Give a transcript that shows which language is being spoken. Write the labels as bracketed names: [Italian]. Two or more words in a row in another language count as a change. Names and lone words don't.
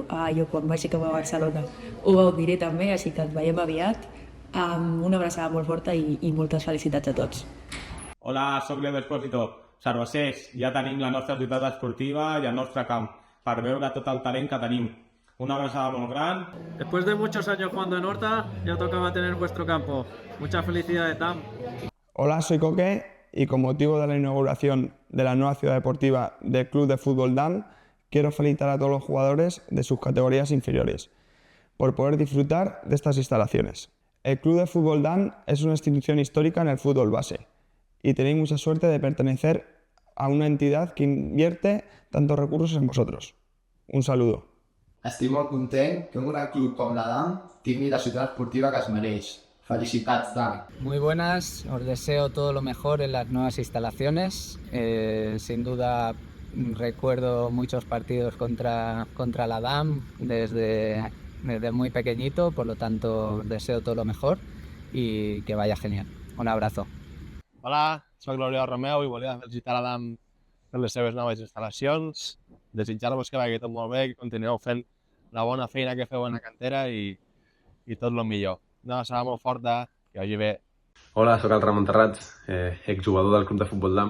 [Catalan] Jo quan vaig cap a Barcelona ho gaudiré també, així que ens veiem aviat. Una abraçada molt forta i moltes felicitats a tots. Hola, soc Leo Espósito. Sarrocers, ja tenim la nostra ciutat esportiva i el nostre camp per veure tot el talent que tenim. Una abraçada molt gran. [Spanish] Después de muchos años jugando en Horta, ya toca mantener vuestro campo. Muchas felicidades, DAM. Hola, soy Coque y con motivo de la inauguración de la nueva ciudad deportiva del Club de Fútbol DAM, quiero felicitar a todos los jugadores de sus categorías inferiores por poder disfrutar de estas instalaciones. El Club de Fútbol DAM es una institución histórica en el fútbol base y tenéis mucha suerte de pertenecer a una entidad que invierte tantos recursos en vosotros. Un saludo. [Catalan] Estic molt content que un gran club com la DAM tingui la ciutat esportiva que es mereix. Felicitats, DAM. [Spanish] Muy buenas, os deseo todo lo mejor en las nuevas instalaciones. Sin duda recuerdo muchos partidos contra la DAM desde muy pequeñito, por lo tanto deseo todo lo mejor y que vaya genial. Un abrazo. [Catalan] Hola, soc l'Oriol Romeu i volia felicitar la DAM per les seves noves instal·lacions, desitjar-vos que vagi tot molt bé, que continueu fent la bona feina que feu en la cantera i tot el millor. Una abraçada molt forta, que vagi bé. Hola, soc el Ramon Terrats, exjugador del Club de Futbol DAM.